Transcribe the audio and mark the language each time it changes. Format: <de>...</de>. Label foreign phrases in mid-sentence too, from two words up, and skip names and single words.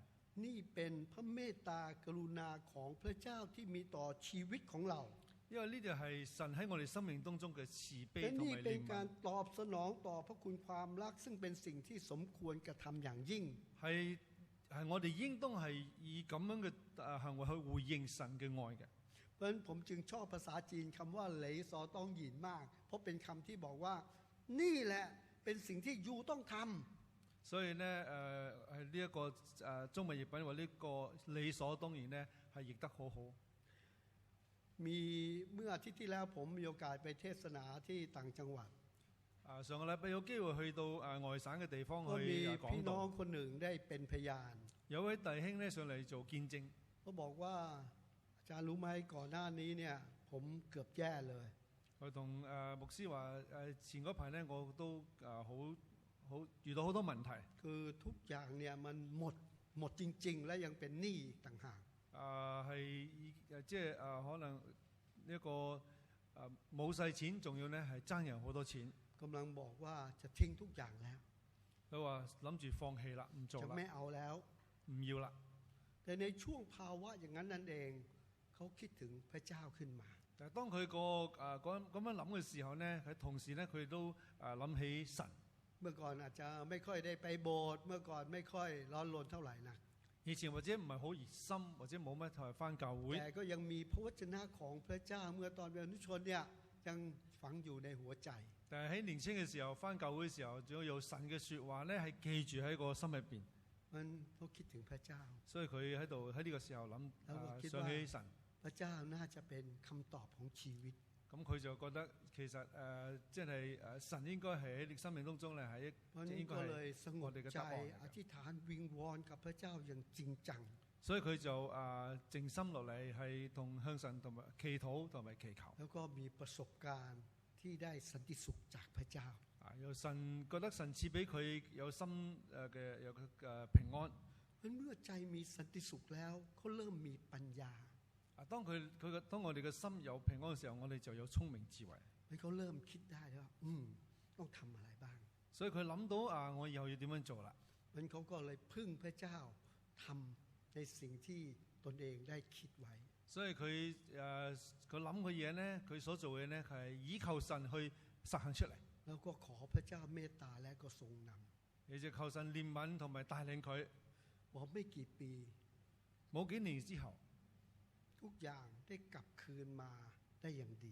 <th>นี่เป็นพระเมตตากรุณาของพระเจ้าที่มีต่อชีวิตของเรา</th> <yue>因為呢啲係神喺我哋生命當中嘅慈悲</yue> <th>และ</th> <yue>同</yue> <th>นี่</th> <yue>埋</yue> <th>เป็น</th> <yue>憐</yue> <th>การ</th> <yue>憫，</yue> <th>ตอบสนองต่อพระคุณความรักซึ่งเป็นสิ่งที่สมควรกระทำอย่างยิ่ง</th> <yue>係我哋應當係以咁樣嘅行為去回應神嘅愛嘅。</yue> <th>เพราะฉะนั้นผมจึงชอบภาษาจีนคำว่าเหลซอต้องหยินมาก เพราะเป็นคำที่บอกว่านี่แหละเป็นสิ่งที่ยูต้องทำ</th> <yue>所以咧係呢一個中文譯品話呢個理所當然咧係譯得好好。</yue> <th>มีเมื่ออาทิตย์ที่แล้วผมมีโอกาสไปเทศนาที่ต่างจังหวัด</th> <yue>上個禮拜有機會去到外省嘅地方</yue> <th>ก็มี</th> <yue>去</yue> <th>พี่</th> <yue>講</yue> <th>น้อง</th> <yue>道，</yue> <th>คนหนึ่งได้เป็นพยาน</th> <yue>有位弟兄咧上嚟做見證，</yue> <th>เขาบอกว่าอาจารย์รู้ไหมก่อนหน้านี้เนี่ยผมเกือบแย่เลย</th> <yue>佢同牧師話前嗰排咧我都好遇到好多問題，</yue> <th>คือทุกอย่างเนี่ยมันหมดจริงๆ และยังเป็นหนี้ต่างหาก</th> <yue>係即係可能呢一個冇晒錢，仲要咧係爭人好多錢。</yue> <th>กำลังบอกว่าจะทิ้งทุกอย่างแล้ว</th> <yue>佢話諗住放棄啦，唔做</yue> <th>จะ</th> <yue>啦，</yue> <th>ไม่เอาแล้ว</th> <yue>唔要啦。</yue> <th>แต่ในช่วงภาวะอย่างนั้นนั่นเองเขาคิดถึงพระเจ้าขึ้นมา</th> <yue>但係當佢咁樣諗嘅時候咧，佢同時咧佢都諗起神。</yue> <th>เมื่อก่อนอาจจะไม่ค่อยได้ไปโบสถ์เมื่อก่อนไม่ค่อยร้อนรนเท่าไหร่นะ</th> <yue>以前或者唔係好熱心，或者冇乜同埋翻教會，</yue> <th>แต่ก็ยังมีพระวจนะของพระเจ้าเมื่อตอนเป็นอนุชนเนี่ยยังฝังอยู่ในหัวใจ</th> <yue>但係喺年青嘅時候翻教會嘅時候，仲要有神嘅説話咧係記住喺個心入邊，</yue> <th>มันเขาคิดถึงพระเจ้า</th> <yue>所以佢喺呢個時候諗想起神，</yue> <th>พระเจ้าน่าจะเป็นคำตอบของชีวิต</th> <yue>咁佢就覺得其實即係神應該係喺你生命當中咧係</yue> <th>เพราะ</th> <yue>即係</yue> <th>นี้</th> <yue>應該</yue> <th>ก็เลย</th> <yue>係</yue> <th>สง</th> <yue>我</yue> <th>บ</th> <yue>哋嘅</yue> <th>ใจ</th> <yue>答案嚟</yue> <th>อ</th> <yue>嘅。</yue> <th>ธิษฐานวิงวอนกับพระเจ้าอย่างจริงจัง</th> <yue>所以佢就靜心落嚟係同向神同埋祈禱同埋祈求。</yue> <th>แล้วก็มีประสบการณ์ที่ได้สันติสุขจากพระเจ้า</th> <yue>有神覺得神賜俾佢有心有平安。</yue> <th>เพราะเมื่อใจมีสันติสุขแล้วเขาเริ่มมีปัญญา</th> <yue>當我哋嘅心有平安嘅時候，我哋就有聰明智慧。</yue> <th>แล้วเขาเริ่มคิดได้แล้วว่าต้องทำอะไรบ้าง</th> <yue>所以佢諗到我以後要點樣做啦。</yue> <th>มันเขาก็เลยพึ่งพระเจ้าทำในสิ่งที่ตนเองได้คิดไว้</th> <yue>所以佢諗嘅嘢咧，佢所做嘅咧係依靠神去實行出嚟，</yue> <th>แล้วก็ขอพระเจ้าเมตตาและก็ทรงน</th> <yue>亦就求神憐憫同埋帶領佢。</yue> <th>ำบอกไม่กี่ปี</th> <yue>冇幾年之後，</yue> <th>ทุกอย่างได้กลับคืนมาได้อย่างดี</th>